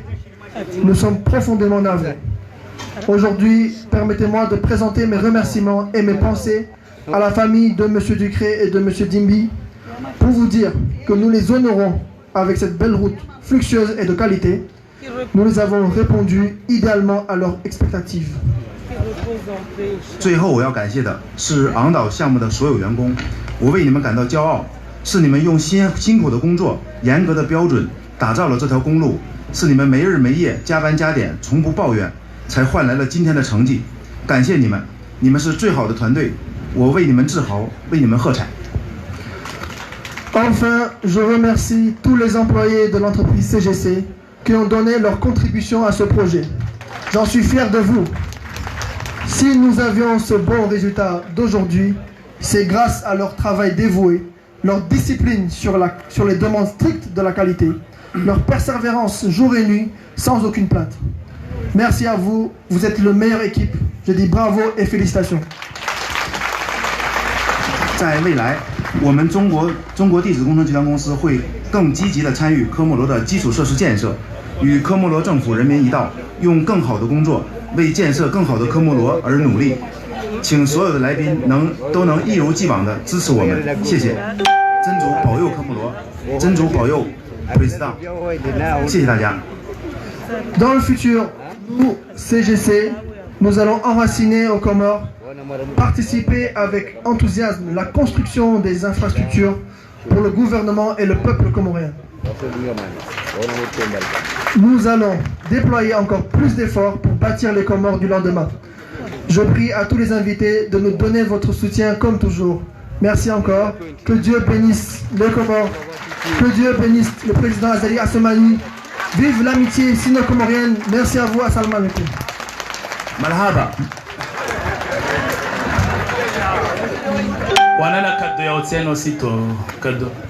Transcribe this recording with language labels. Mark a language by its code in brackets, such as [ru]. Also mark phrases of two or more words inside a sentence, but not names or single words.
[fr] Nous sommes profondément navrés. Aujourd'hui, permettez-moi de présenter mes remerciements et mes pensées à la famille de M. Ducré et de M. Dimby pour vous dire que nous les honorons avec cette belle route fluctueuse et de qualité. Nous les avons répondu idéalement à leurs expectatives. [zh] 最后我要感谢的是昂岛项目的所有员工，我为你们感到骄傲，是你们用辛苦的工作、严格的标准打造了这条公路，是你们没日没夜加班加点，从不抱怨，才换来了今天的成绩。感谢你们，你们是最好的团队，我为你们自豪，为你们喝彩。 [fr] Enfin, je remercie tous les employés de l'entreprise CGC qui ont donné leur contribution à ce projet. J'en suis fier de vous. Si nous avions ce bon résultat d'aujourd'hui, c'est grâce à leur travail dévoué, leur discipline sur les demandes strictes de la qualité, leur persévérance jour et nuit sans aucune plainte. Merci à vous, vous êtes la meilleure équipe. Je dis bravo et félicitations. [zh] 在未来，我们中国地质工程集团公司会更积极地参与科莫罗的基础设施建设，与科莫罗政府人民一道，用更好的工作为建设更好的科莫罗而努力。请所有的来宾都能一如既往地支持我们，谢谢。真主保佑科莫罗，真主保佑 Président， 谢谢大家。 [fr] Dans le futur, nous, CGC, nous allons enraciner aux Comores, participer avec enthousiasme la construction des infrastructures pour le gouvernement et le peuple comorien. Nous allons déployer encore plus d'efforts pour bâtir les Comores du lendemain. Je prie à tous les invités de nous donner votre soutien comme toujours. Merci encore. Que Dieu bénisse les Comores. Que Dieu bénisse le président Azali Assoumani. Vive l'amitié sino-comorienne. Merci à vous. [ar] السلام عليكم. Marhaba. وانا كادو يا اوتسينو سيتو كادو.